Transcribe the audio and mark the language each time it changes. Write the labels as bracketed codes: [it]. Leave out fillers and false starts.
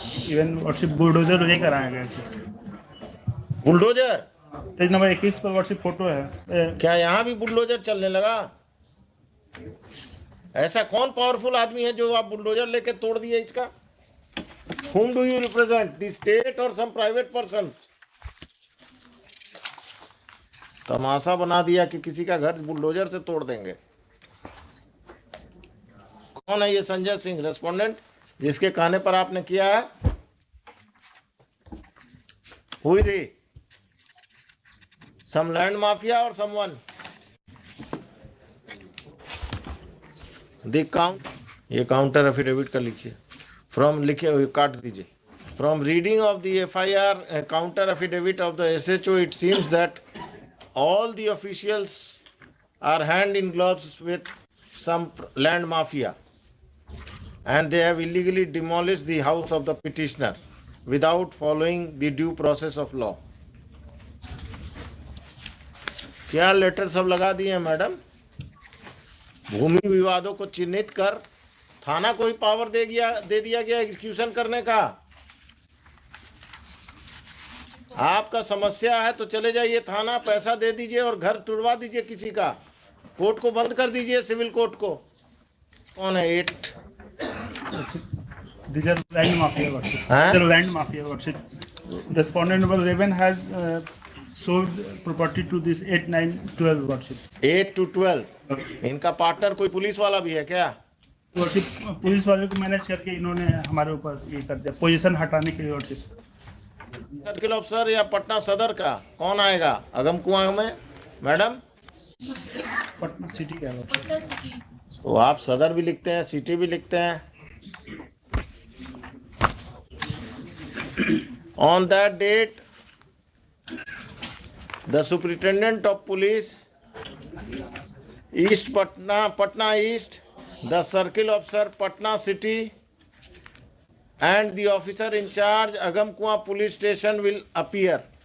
[hi] Even lordship bulldozer लेकर आए गए। बुलडोजर पेज नंबर 21 पर लॉर्डशिप फोटो है। क्या यहाँ भी बुलडोजर चलने लगा? ऐसा कौन पावरफुल आदमी है जो आप बुलडोजर लेके तोड़ दिए इसका? [en] Whom do you represent? The state or some private persons? [hi] तमाशा बना दिया कि किसी का घर बुलडोजर से तोड़ देंगे। कौन है ये संजय सिंह रेस्पोंडेंट जिसके कहने पर आपने किया है? हुई थी [en] some land mafia or someone? The count, [hi] ये काउंटर एफिडेविट का लिखिए। फ्रॉम लिखिए, काट दीजिए। [en] From reading of the FIR counter affidavit of the SHO, it seems that all the officials are hand in gloves with some land mafia and they have illegally demolished the house of the petitioner without following the due process of law. [hi] क्या letter सब लगा दिए हैं madam? भूमि विवादों को चिन्हित कर थाना को ही पावर दे दिया गया एग्जीक्यूशन करने का। आपका समस्या है तो चले जाइए थाना, पैसा दे दीजिए और घर तुड़वा दीजिए किसी का। कोर्ट को बंद कर दीजिए, सिविल कोर्ट को। कौन है 8? [en] These are land mafia worship. These are land mafia worship. Respondent number 11 has sold property to this 8, 9, 12 worship. 8 to 12. [hi] इनका पार्टनर कोई पुलिस वाला भी है क्या? वर्षिप पुलिस वाले को मैनेज करके इन्होंने हमारे ऊपर ये कर दिया, पोजीशन हटाने के लिए। [en] वर्षिप [hi] सर्किल ऑफिसर या पटना सदर का कौन आएगा अगम कुआं में? [en] madam [hi] पटना सिटी का वर्षिप। तो आप सदर भी लिखते हैं, सिटी भी लिखते हैं। [en] On that date, the superintendent of police, East Patna East, the circle officer Patna City, and the officer in charge Agam Kuan police station will appear.